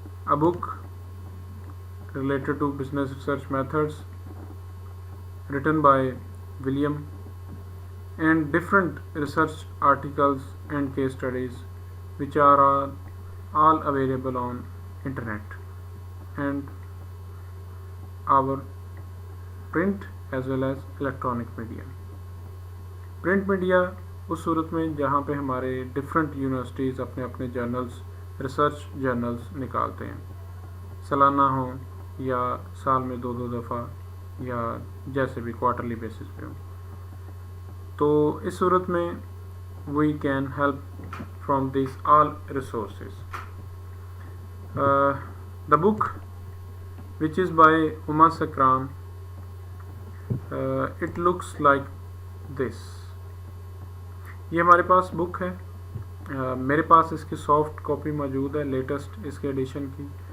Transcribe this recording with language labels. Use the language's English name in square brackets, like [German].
[English] a book related to business research methods written by William, and different research articles and case studies which are all available on internet and our print as well as electronic media. [Hindi] Print media उस सूरत में जहाँ पे हमारे different universities अपने अपने journals, research journals निकालते हैं, सालाना हो या साल में दो दफ़ा या जैसे भी क्वार्टरली बेसिस पे हो. तो इस सूरत में [English] We can help from this all resources. The book which is by Uma Sekran, it looks like this. [Hindi] ये हमारे पास बुक है. मेरे पास इसकी सॉफ्ट कॉपी मौजूद है, लेटेस्ट इसके एडिशन की.